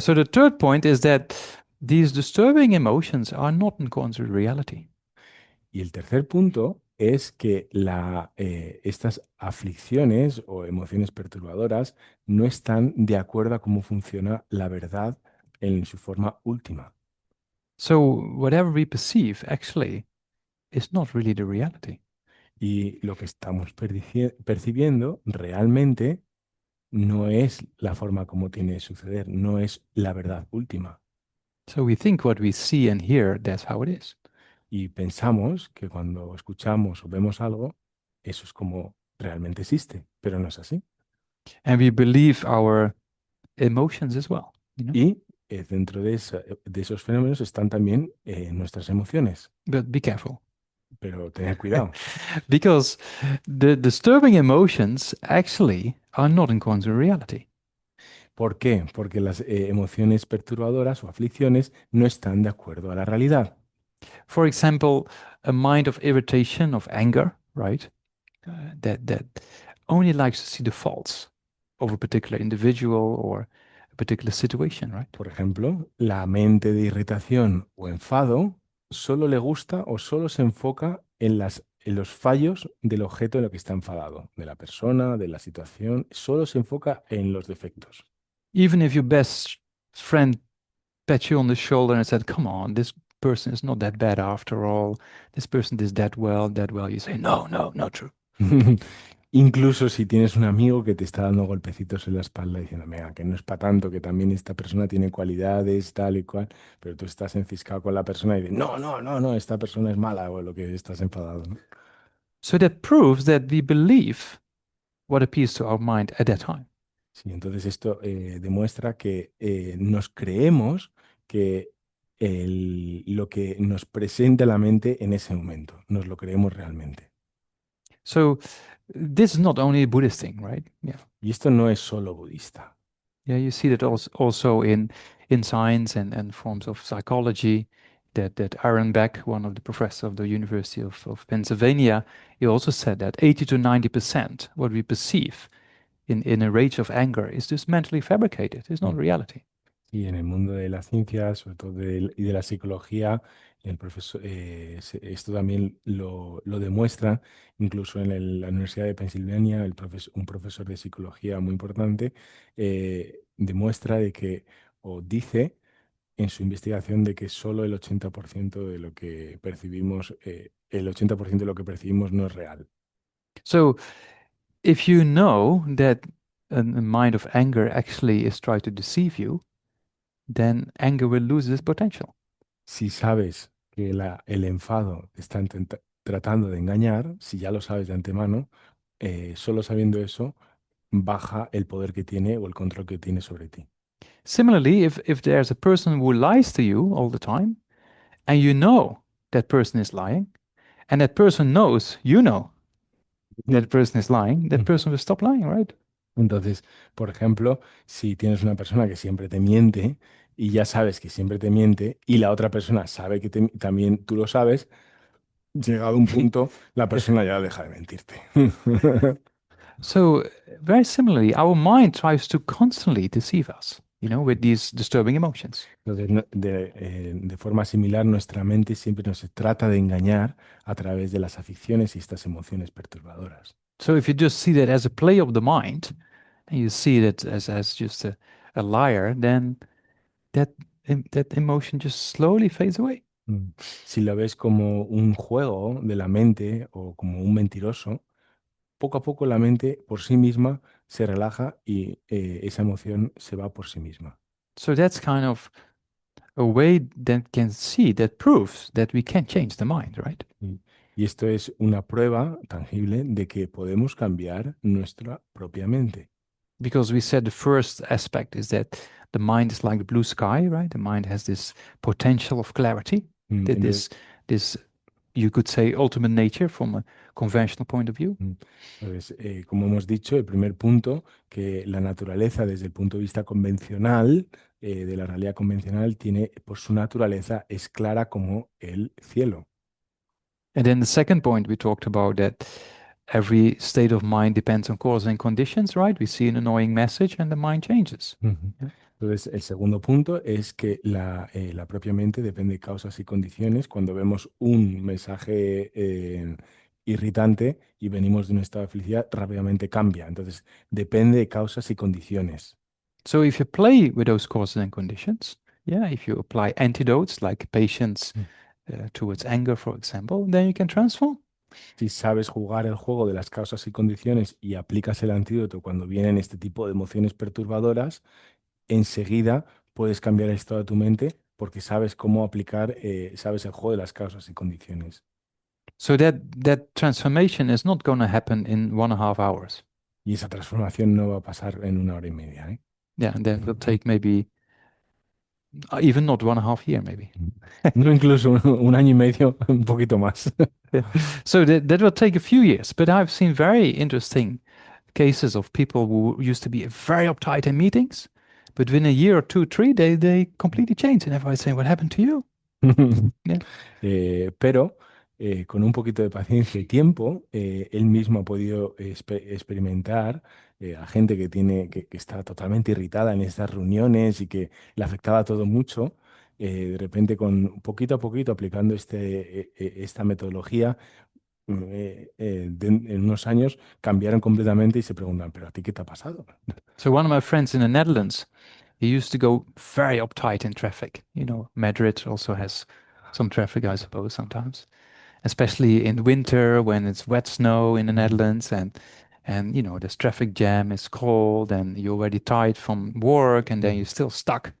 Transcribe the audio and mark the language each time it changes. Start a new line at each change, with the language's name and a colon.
English: So the third point is that these disturbing emotions are not in accordance with reality.
Spanish: Y el tercer punto es que estas aflicciones o emociones perturbadoras no están de acuerdo a cómo funciona la verdad en su forma última.
English: So whatever we perceive actually is not really the reality.
Spanish: Y lo que estamos percibiendo realmente no es la forma como tiene de suceder, no es la verdad última.
English: So we think what we see and hear, that's how it is.
Spanish: Y pensamos que cuando escuchamos o vemos algo, eso es como realmente existe, pero no es así.
English: And we believe our emotions as well, you know?
Spanish: Y dentro de esos fenómenos están también nuestras emociones,
English: But be careful.
Spanish: pero tened cuidado,
English: Because the disturbing emotions actually are not in accordance with reality.
Spanish: ¿por qué? Porque las emociones perturbadoras o aflicciones no están de acuerdo a la realidad.
English: For example, a mind of irritation, of anger, right? That only likes to see the faults of a particular individual or a particular situation, right?
Spanish: Por ejemplo, la mente de irritación o enfado solo le gusta o solo se enfoca en los fallos del objeto en lo que está enfadado, de la persona, de la situación, solo se enfoca en los defectos.
English: Even if your best friend pat you on the shoulder and said, "Come on, this person is not that bad after all. This person does that well, that well." You say, "No, no, not true."
Spanish: Incluso si tienes un amigo que te está dando golpecitos en la espalda diciendo, mira, que no es para tanto, que también esta persona tiene cualidades, tal y cual, pero tú estás enciscado con la persona y dices, no, no, no, no, esta persona es mala o lo que estás enfadado, ¿no?
English: So that proves that we believe what appeals to our mind at that time.
Spanish: Sí, entonces esto demuestra que nos creemos que lo que nos presenta la mente en ese momento, nos lo creemos realmente.
English: So this is not only a Buddhist thing, right? Yeah.
Spanish: Y esto no es solo budista.
English: Yeah, you see that also in science and forms of psychology. That Aaron Beck, one of the professors of the University of Pennsylvania, he also said that 80 to 90% what we perceive in a rage of anger is just mentally fabricated. It's not Mm. reality.
Spanish: Y en el mundo de la ciencia, sobre todo y de la psicología, esto también lo demuestra, incluso en la Universidad de Pensilvania, un profesor de psicología muy importante demuestra de que, o dice en su investigación de que solo el 80% de lo que percibimos, el 80% de lo que percibimos no es real.
English: So if you know that a mind of anger actually is trying to deceive you, then anger will lose its potential.
Spanish: Si sabes que el enfado te está tratando de engañar, si ya lo sabes de antemano, solo sabiendo eso, baja el poder que tiene o el control que tiene sobre ti.
English: Similarly, if there's a person who lies to you all the time, and you know that person is lying, and that person knows, you know, that person is lying, that person will stop lying, right?
Spanish: Entonces, por ejemplo, si tienes una persona que siempre te miente y ya sabes que siempre te miente y la otra persona sabe que también tú lo sabes, llegado un punto, la persona ya deja de mentirte.
English: So, very similarly, our mind tries to constantly deceive us, with these disturbing emotions.
Spanish: Entonces, de forma similar, nuestra mente siempre nos trata de engañar a través de las aficiones y estas emociones perturbadoras.
English: So, if you just see that as a play of the mind, and you see it as just a liar, then that emotion just slowly fades away.
Spanish: Si lo ves como un juego de la mente o como un mentiroso, poco a poco la mente por sí misma se relaja y esa emoción se va por sí misma.
English: So that's kind of a way that proves that we can change the mind, right?
Spanish: Y esto es una prueba tangible de que podemos cambiar nuestra propia mente.
English: Because we said the first aspect is that the mind is like the blue sky, right? The mind has this potential of clarity, that
Spanish: Entonces,
English: this you could say ultimate nature from a conventional point of view.
Spanish: como hemos dicho, el primer punto, que la naturaleza desde el punto de vista convencional, de la realidad convencional, tiene por su naturaleza es clara como el cielo.
English: And then the second point we talked about that every state of mind depends on cause and conditions, right? We see an annoying message and the mind changes. Ujú. Yeah.
Spanish: Entonces, el segundo punto es que la propia mente depende de causas y condiciones. Cuando vemos un mensaje irritante y venimos de un estado de felicidad, rápidamente cambia. Entonces, depende de causas y condiciones.
English: So if you play with those causes and conditions, yeah, if you apply antidotes like patience Mm. towards anger, for example, then you can transform.
Spanish: Si sabes jugar el juego de las causas y condiciones y aplicas el antídoto cuando vienen este tipo de emociones perturbadoras, enseguida puedes cambiar el estado de tu mente porque sabes cómo aplicar, sabes el juego de las causas y condiciones.
English: So that transformation is not going to happen in 1.5 hours.
Spanish: Y esa transformación no va a pasar en una hora y media, ¿eh?
English: Yeah, that will take maybe even not 1.5 year, maybe.
Spanish: No, incluso un año y medio, un poquito más.
English: Yeah. So that will take a few years, but I've seen very interesting cases of people who used to be very uptight in meetings, but within a year or two, three, they completely changed, and everybody's saying, "What happened to you?" Yeah.
Spanish: Pero con un poquito de paciencia y tiempo, él mismo ha podido experimentar a gente que está totalmente irritada en estas reuniones y que le afectaba todo mucho. De repente, con poquito a poquito aplicando esta metodología, en unos años cambiaron completamente y se preguntan, ¿pero a ti qué te ha pasado?
English: So one of my friends in the Netherlands, he used to go very uptight in traffic. Madrid also has some traffic, I suppose, sometimes, especially in winter when it's wet snow in the Netherlands and this traffic jam is cold and you're already tired from work and then you're still stuck.